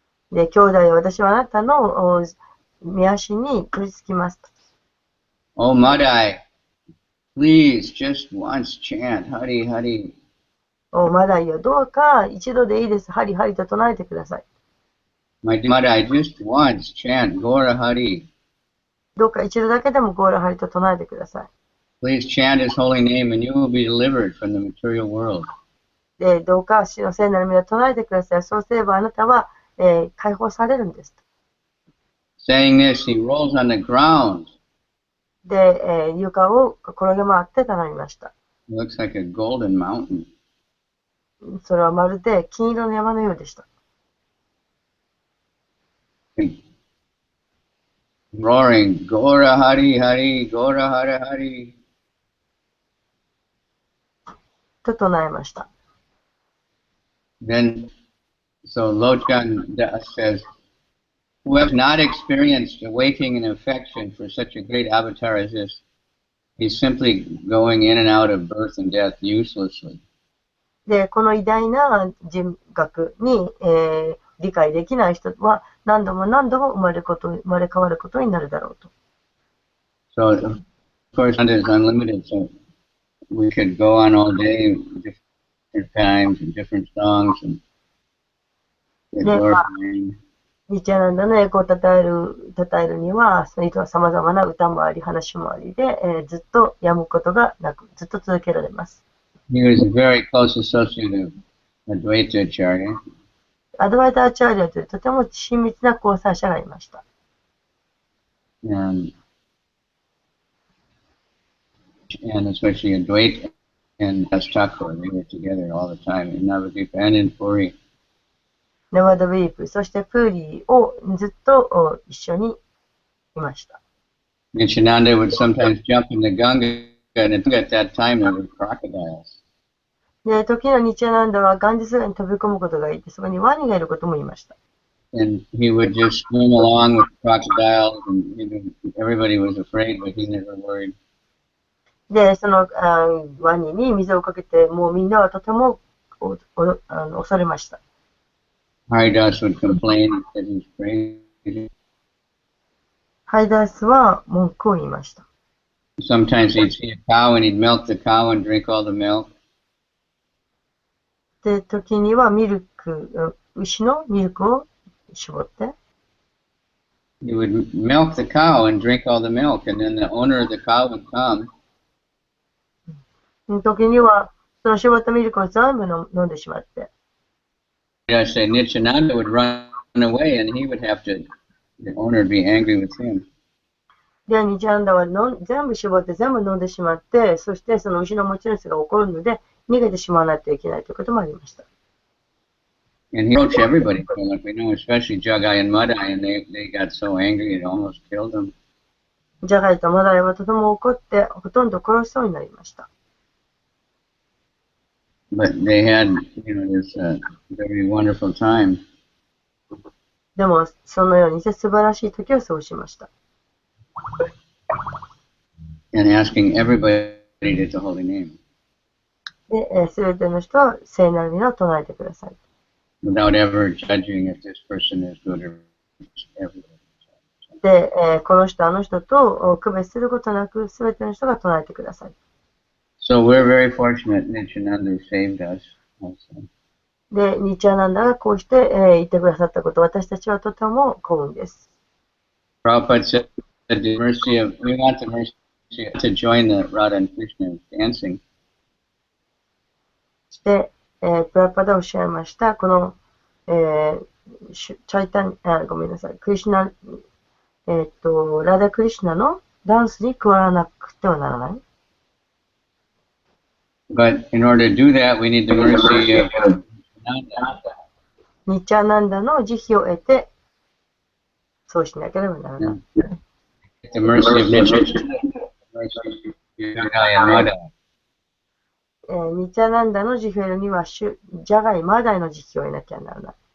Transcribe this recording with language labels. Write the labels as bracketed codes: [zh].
[ja] で、兄弟よ、私はあなたの御足に取り付きます。 [en] Oh, Madai, please just once chant Hari Hari. [ja] おマダイよ、どうか一度でいいです。ハリハリと唱えてください。 [en] My dear Madai, just once chant Gora Hari. [ja] どうか一度だけでもゴーラハリと唱えてください。 [en] Please chant his holy name and you will be delivered from the material world. [ja] で、どうか主の聖なる皆を唱えてください。そうすればあなたは、解放されるんです。 [en] Saying this, he rolls on the ground. [ja] で、床を転げ回って頼みました。 [en] It looks like a golden mountain. [ja] それはまるで金色の山のようでした。 [en] Roaring, Gora Hari Hari, Gora Hari Hari. [ja] と唱えました。 [en] Then, so Lochan Das says, who have not experienced awakening and affection for such a great avatar as this, he's simply going in and out of birth and death uselessly. [ja] で、この偉大な人格に、理解できない人は何度も何度も生まれ変わることになるだろうと。 [en] So, of course, it is unlimited, so we could go on all day, different times and different songs and endorphin. [ja] ニッチャナンダの栄光を称えるには、さまざまな歌もあり、話もありで、ずっとやむことがなく、ずっと続けられます。 [en] He was a very close associate of Advaita Acharya. [ja] アドバイターチャーリアというとても親密な交際者がいました。 [en] And especially Advaita and Das Thakur, they were together all the time in Navadvip and in Puri. [ja] ナワダウィープ、そしてプーリーをずっと一緒にいました。 [en] Nityananda would sometimes jump in the Ganga, and at that time there were crocodiles. [ja] で、時のニチャナンダはガンジス川に飛び込むことがいて、そこにワニがいることも言いました。 [en] And he would just swim along with crocodiles, and everybody was afraid, but he never worried. [ja] で、そのワニに水をかけて、もうみんなはとても恐れました。 [en] Haridas would complain and said he's crazy. [ja] ハイダースは文句を言いました。 [en] Sometimes he'd see a cow and he'd milk the cow and drink all the milk. [ja] で、時には牛のミルクを絞って、 [en] He would milk the cow and drink all the milk, and then the owner of the cow would come. [ja] 時にはその絞ったミルクを全部飲んでしまって、 [en] I say Nityananda would run away, and he would have to. The owner would be angry with him. [ja] で、ニチャナンダは全部絞って全部飲んでしまって、そしてその牛の持ち主が怒るので、逃げてしまわないといけないということもありました。 [en] And he approached everybody, like we know, especially Jagai and Madai, and they got so angry it almost killed them. [ja] ジャガイとマダイはとても怒って、ほとんど殺しそうになりました。 [en] But they had, this very wonderful time. [ja] でも、そのようにして素晴らしい時を過ごしました。 [en] And asking everybody to the holy name. [ja] で、すべての人は聖なる皆を唱えてください。 [en] Without ever judging if this person is good or everybody. [ja] で、この人、あの人と区別することなく、すべての人が唱えてください。 [en] So we're very fortunate Nityananda saved us also. [ja] で、ニチャナンダがこうして、言ってくださったこと、私たちはとても幸運です。 [en] Prabhupada said, we want the mercy to join the Radha and Krishna dancing. [ja] で、プラパダおっしゃいました。この、チャイタン、ごめんなさい、クリシュナ、ラダクリシュナのダンスに加わらなくてはならない。 [en] But in order to do that, we need the mercy of Nanda. [ja] ニチャナンダの慈悲を得て、そうしなければならない。 [en] The mercy of Nityananda, the mercy of Jagai and Madai. [ja] ニチャナンダの慈悲を得るには、ジャガイ、マダイの慈悲を得なきゃならない。